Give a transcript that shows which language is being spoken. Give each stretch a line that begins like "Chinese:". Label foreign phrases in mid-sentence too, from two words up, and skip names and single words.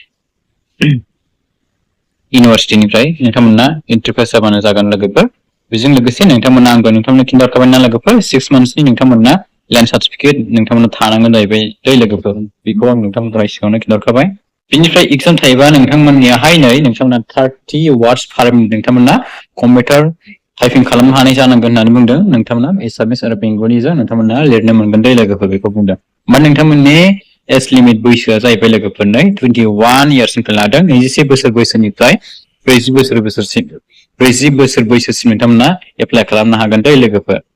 Bodo: इउनिभार्सिटिनिफ्राय नोंथांमोना एन्ट्रि पास जाबानो जागोन लोगोफोर बेजों लोगोसे नोंथांमोना आंबो नोंथांमोननो खिन्थाहरखाबाय ना लोगोफोर 6 months नि नोंथांमोना लेन्ड सार्टिफिकेट नोंथांमोना थानांगोन जाहैबाय दे लोगोफोर बेखौ आं नोंथांमोननि सिगाङावनो खिन्थाहरखाबाय बिनिफ्राय एग्जाम थायोबा नोंथांमोननियाहाय नै नोंथांमोना 30
English: words per minute
Bodo: नोंथांमोना
English: computer typing
Bodo: खालामनो हानाय जानांगोन होननानै बुंदों नोंथांमोना एसामिस आरो बेंगलिजों नोंथांमोना लिरनो मोनगोन दे लोगोफोर बेखौ बुंदों माने नोंथांमोननि
English: age limit
Bodo: बैसोआ जाहैबाय लोगोफोर नै 21 yearsनिफ्राय लादों 21 बोसोर बैसोनिफ्राय 40 बोसोर बैसोसिम नोंथांमोना एप्लाइ खालामनो हागोन दे लोगोफोर